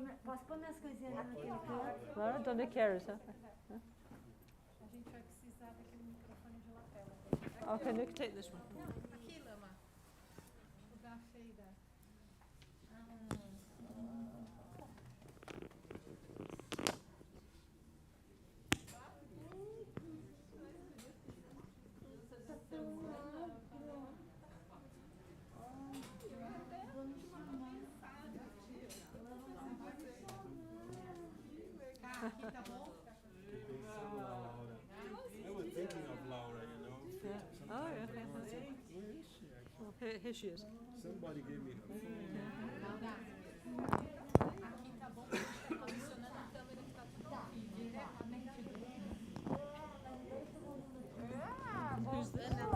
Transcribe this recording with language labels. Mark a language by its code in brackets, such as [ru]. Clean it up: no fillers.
[pt] Posso pôr minhas coisinhas naquele canto? Laura, onde queres? A gente vai precisar daquele microfone de lapela. [en] Okay, you can take this one. [pt] Aqui, Lama. O da feira. Aqui, tá bom? [en] I was thinking of Laura, you know. Oh, yeah. Okay, here she is. Somebody gave me her [pt] Aqui tá bom, a gente tá posicionando a câmera que tá tudo aqui, diretamente [en] Who's this?